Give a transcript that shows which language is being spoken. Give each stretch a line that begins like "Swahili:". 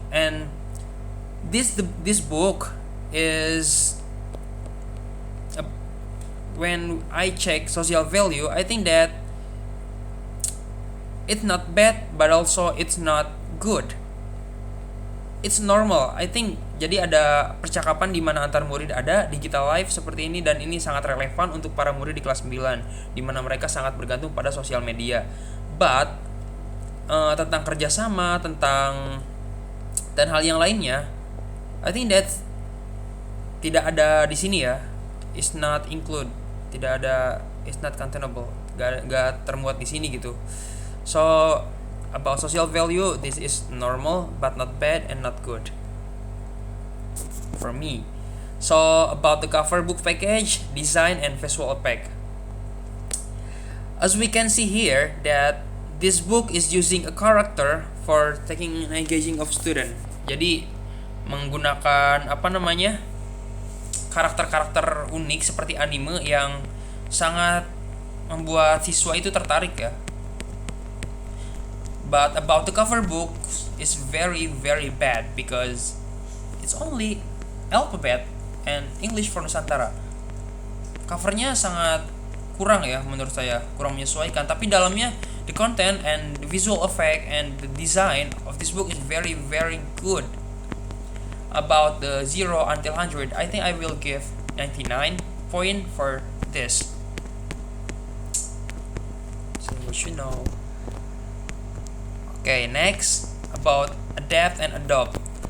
English: And this book is when I check social value, I think that it's not bad, but also it's not good. It's normal. I think
Indonesian: jadi ada percakapan di mana antar murid ada digital life seperti ini dan ini sangat relevan untuk para murid di kelas 9 di mana mereka sangat bergantung pada sosial media. But tentang kerjasama, dan hal yang lainnya,
English: I think that
Indonesian: tidak ada di sini ya.
English: It's not include.
Indonesian: Tidak ada.
English: It's not containable.
Indonesian: Gak termuat di sini gitu.
English: So about social value, this is normal but not bad and not good for me. So about the cover book package, design and visual effect. As we can see here that this book is using a character for taking and engaging of student.
Indonesian: Jadi menggunakan karakter-karakter unik seperti anime yang sangat membuat siswa itu tertarik ya.
English: But about the cover book is very very bad because it's only alphabet and English for Nusantara.
Indonesian: Covernya sangat kurang ya menurut saya, kurang menyesuaikan. Tapi dalamnya
English: the content and the visual effect and the design of this book is very very good. About the 0 until 100, I think I will give 99 point for this. So you should know. Okay, next about adapt and adopt.